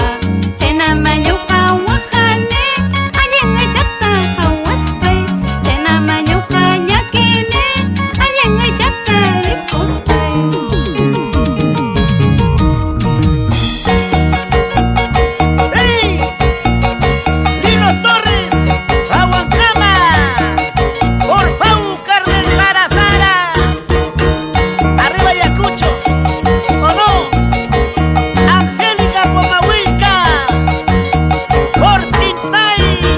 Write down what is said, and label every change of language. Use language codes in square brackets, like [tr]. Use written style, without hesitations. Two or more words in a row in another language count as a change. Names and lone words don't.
[qu] Chaynamañuqa waqani, allin aychata hawaspay. Chaynamañuqa llakini, allin aychata rikuspay. ¡Ey! [es] Lino Torres, Aguancama, por Paucar del Sarazara. Arriba Ayacucho, ¿o no? Angélica Pomahuilca, por Tintay.